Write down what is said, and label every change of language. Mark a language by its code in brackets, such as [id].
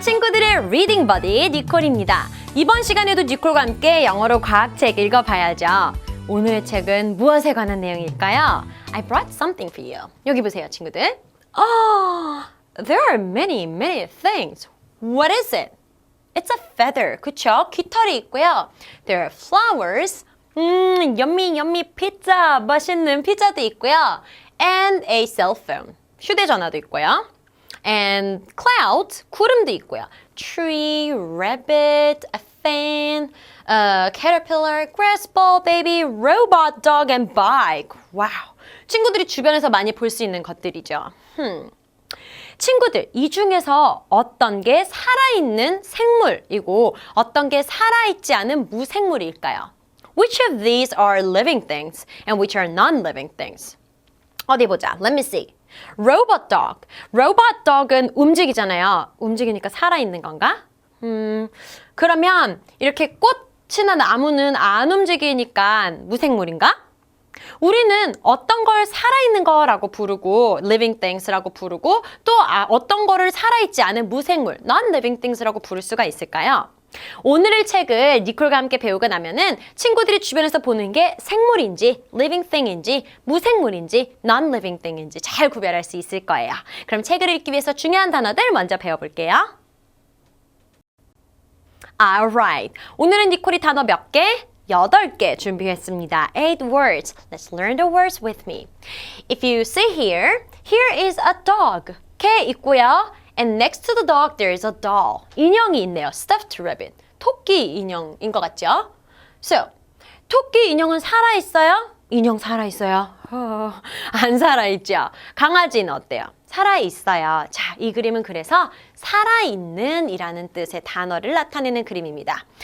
[ko] 친구들의 Reading Buddy 니콜입니다. 이번 시간에도 니콜과 함께 영어로 과학책 읽어봐야죠. 오늘의 책은 무엇에 관한 내용일까요? [en] I brought something for you. [ko] 여기 보세요, 친구들. [en] Oh, there are many things. What is it? It's a feather. [ko] 그쵸? 깃털이 있고요. [en] There are flowers. yummy 피자. [ko] 맛있는 피자도 있고요. [en] And a cell phone. [ko] 휴대전화도 있고요. [en] And clouds. [ko] 구름도 있고요. [en] Tree, rabbit, a fan, caterpillar, grass ball, baby, robot, dog, and bike. 와우. [ko] 친구들이 주변에서 많이 볼 수 있는 것들이죠. 친구들, 이 중에서 어떤 게 살아있는 생물이고 어떤 게 살아있지 않은 무생물일까요? [en] Which of these are living things and which are non-living things? [ko] 어디 보자. [en] Let me see. Robot dog. [ko] Robot dog은 움직이잖아요. 움직이니까 살아있는 건가? 그러면 이렇게 꽃이나 나무는 안 움직이니까 무생물인가? 우리는 어떤 걸 살아있는 거라고 부르고 living things라고 부르고 또 어떤 거를 살아있지 않은 무생물 non-living things라고 부를 수가 있을까요? 오늘의 책을 니콜과 함께 배우고 나면은 친구들이 주변에서 보는 게 생물인지 living thing인지 무생물인지 non-living thing인지 잘 구별할 수 있을 거예요. 그럼 책을 읽기 위해서 중요한 단어들 먼저 배워볼게요. [en] Alright. [ko] 오늘은 니콜이 단어 몇 개? 8개 준비했습니다. [en] 8 words. Let's learn the words with me. If you see here, here is a dog. [ko] 개 있고요. [en] And next to the dog, there is a doll. [ko] 인형이 있네요. [en] Stuffed rabbit. [ko] 토끼 인형인 것 같죠? So, 토끼 인형은 살아있어요? 인형 살아있어요? 안 살아있죠? 강아지는 어때요? 살아있어요. 자, 이 그림은 그래서 살아있는 이라는 뜻의 단어를 나타내는 그림입니다.